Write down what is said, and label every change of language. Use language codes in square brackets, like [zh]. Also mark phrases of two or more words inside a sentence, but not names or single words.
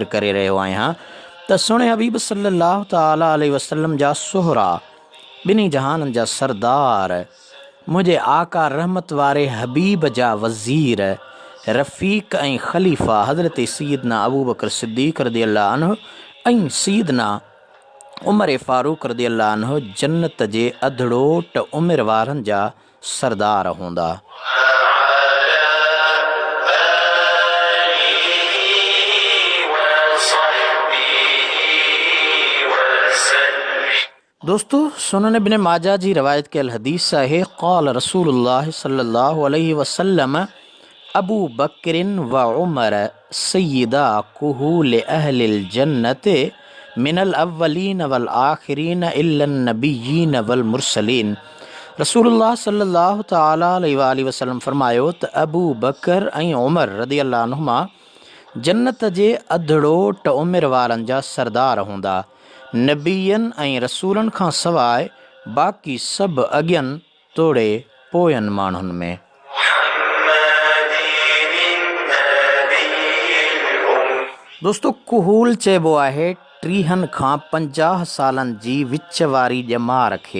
[sd] करे रहियो आहियां त सुणे हबीब [ar] صلى الله تعالى عليه وسلم [sd] जा सोहरा, ॿिन्ही जहाननि जा सरदार, मुंहिंजे आका रहमत वारे हबीब जा वज़ीर, रफ़ीक ऐं ख़लीफ़ा हज़रत सैयदना अबू बकर सिद्दीक़ [ar] رضي الله عنه [sd] ऐं सैयदना उमर फारूक [ar] رضي الله عنه [sd] जन्नत जे अधड़ोट उमिरि वारनि जा सरदार हूंदा। दोस्तों सुनन इब्न माजा जी रवायत कयल हदीस आहे, [ar] قال رسول الله صلى الله عليه وسلم أبو بكر وعمر سيدا كهول أهل الجنة من الأولين والآخرين إلا النبيين والمرسلين. [sd] रसूलुल्लाह [ar] صلى الله تعالى عليه وسلم [sd] फरमायो त अबू बकर ऐं उमर [ar] رضي الله عنهما [sd] जन्नत जे अधड़ोट उमिरि वारनि जा सरदार हूंदा। नबीयनि ऐं रसूलनि खां सवाइ बाक़ी सभु अॻियनि तोड़े पोयनि माण्हुनि में। दोस्तो कुहूल चइबो आहे 30 खां 50 सालनि जी विच वारी ॼमार खे।